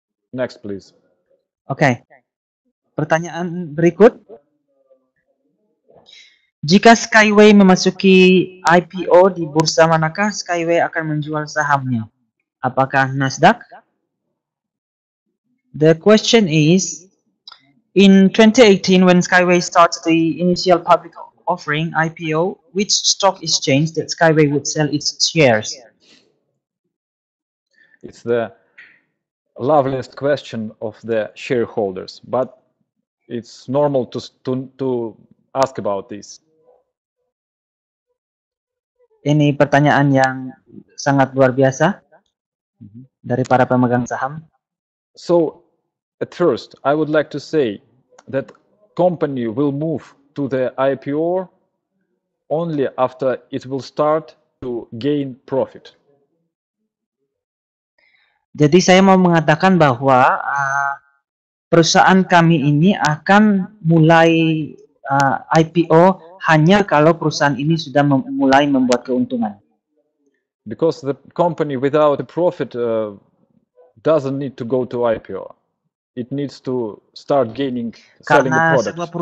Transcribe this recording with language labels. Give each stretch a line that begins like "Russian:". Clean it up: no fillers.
English: Next, please.
Indonesian: Oke. Pertanyaan berikut. Jika Skyway memasuki IPO di bursa manakah Skyway akan menjual sahamnya? Apakah Nasdaq?
English: The question is, in 2018 when Skyway started the initial public offering IPO, which stock exchange that Skyway would sell its shares? It's the loveliest question of the shareholders, but it's normal to ask about this.
Indonesian: Ini pertanyaan yang sangat luar biasa dari para pemegang saham.
English: So, at first, I would like to say that company will move to the IPO only after it will start to gain profit.
Indonesian: Jadi saya mau mengatakan bahwa perusahaan kami ini akan mulai IPO hanya kalau perusahaan ini sudah mulai membuat keuntungan.
English: Because the company without a profit doesn't need to go to IPO. It needs to start selling the product.